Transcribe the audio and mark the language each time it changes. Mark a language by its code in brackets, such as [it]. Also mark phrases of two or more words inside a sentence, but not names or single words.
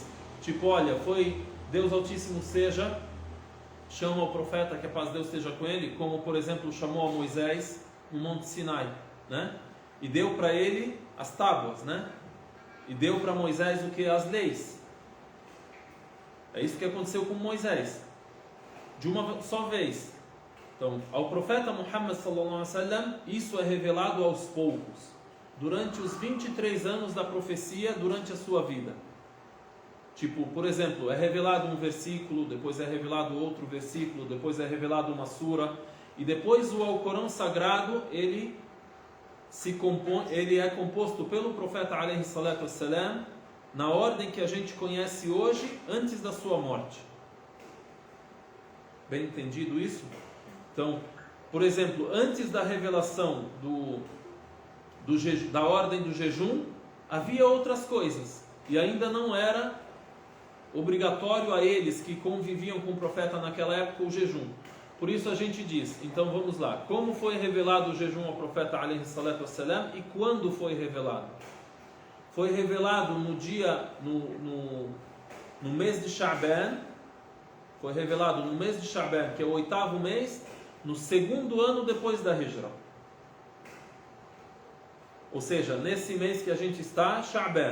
[pt] Tipo, olha, foi Deus Altíssimo chama o profeta, que a paz de Deus esteja com ele, como por exemplo chamou a Moisés no Monte Sinai, né? E deu para ele as tábuas, né? E deu para Moisés o que? As leis. É isso que aconteceu com Moisés, de uma só vez. Então, ao profeta Muhammad [ar] صلى الله عليه وسلم, [pt] isso é revelado aos poucos, durante os 23 anos da profecia, durante a sua vida. Tipo, por exemplo, é revelado um versículo, depois é revelado outro versículo, depois é revelado uma sura, e depois o Alcorão Sagrado, ele é composto pelo profeta [ar] عليه الصلاة والسلام, [pt] na ordem que a gente conhece hoje, antes da sua morte. Bem entendido isso? Então, por exemplo, antes da revelação da ordem do jejum, havia outras coisas, e ainda não era obrigatório a eles que conviviam com o profeta naquela época o jejum. Por isso a gente diz, então vamos lá, como foi revelado o jejum ao profeta [ar] عليه الصلاة والسلام [pt] e quando foi revelado? Foi revelado no mês de Sha'ban, foi revelado no mês de Sha'ban, que é o 8º mês, no 2º ano depois da Hijra. Ou seja, nesse mês que a gente está, Sha'ban.